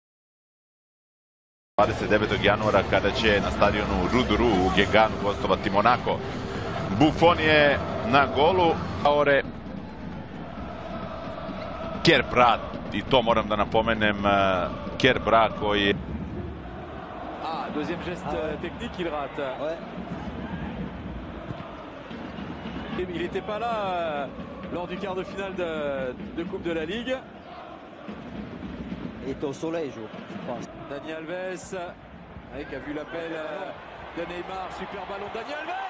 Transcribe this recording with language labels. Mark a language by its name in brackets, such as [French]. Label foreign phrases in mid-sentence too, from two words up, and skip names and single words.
[Serbian] 29. januara kada će na stadionu Ruduru u Guingamp gostovati Monaco. Buffon je na golu, Aore Kerbrat, i to moram da napomenem, Kerbrat koji je... [French] Deuxième geste technique, il rate. Ouais. Il n'était pas là lors du quart de finale de Coupe de la Ligue. Il est au soleil, je pense. Dani Alves, qui a vu l'appel de Neymar, super ballon Dani Alves.